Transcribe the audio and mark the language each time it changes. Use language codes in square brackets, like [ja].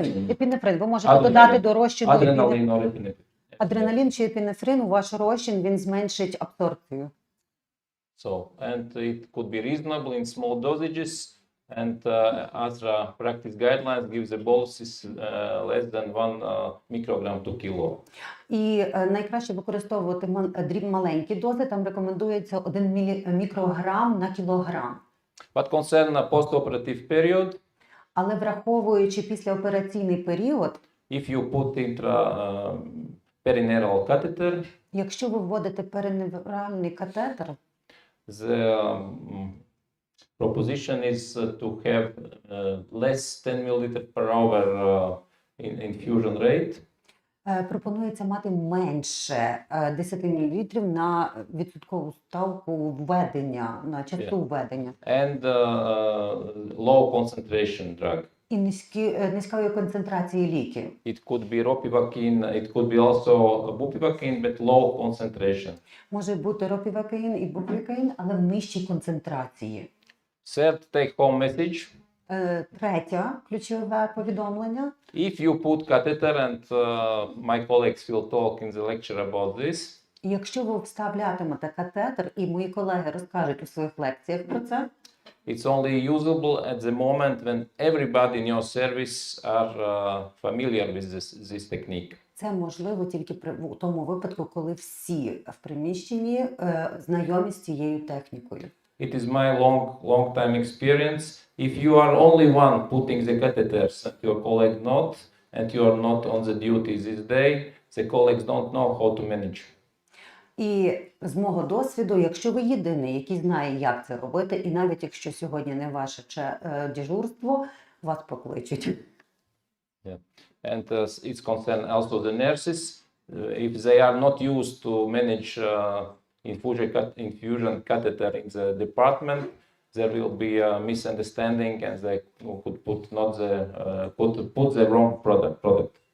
[uk] Епінефрин. Ви можете додати до розчину адреналін чи епінефрин у ваш розчин, він зменшить абсорбцію. [en] So, and it could be reasonable in small dosages, and ASRA practice guidelines gives the doses less than 1 microgram to kilo. [uk] І найкраще використовувати маленькі дози, там рекомендується 1 мікрограм на кілограм. [en] But concern post-operative period, [uk] але враховуючи післяопераційний період, [en] if you put intra-perineal catheter, [uk] якщо ви вводите периневральний катетер, [en] the proposition is to have less 10 ml per hour infusion rate. [uk] Пропонується мати менше 10 мл на відсоткову ставку введення, на частоту введення. [en] And low concentration drug. [uk] І низької концентрації ліків. [en] It could be ropivacaine, it could be also bupivacaine, but low concentration. [uk] Може бути ропівакаїн і бупівакаїн, але в нижчій концентрації. [en] Third take-home message. [uk] Третє ключове повідомлення. [en] If you put catheter, and my colleagues will talk in the lecture about this. [uk] Якщо ви вставлятимете катетер, і мої колеги розкажуть у своїх лекціях про це. [en] It's only usable at the moment when everybody in your service are familiar with this technique. [uk] Це можливо тільки у тому випадку, коли всі в приміщенні знайомі з цією технікою. [en] It is my long time experience. If you are only one putting the catheters and your colleague not, and you are not on the duty this day, the colleagues don't know how to manage. [uk] І з мого досвіду, якщо ви єдиний, який знає, як це робити, і навіть якщо сьогодні не ваше дежурство, вас покличуть. Yeah. [en] And it's concerned also the nurses. If they are not used to manage infusion catheter in the department, there will be a misunderstanding and they could put the wrong product.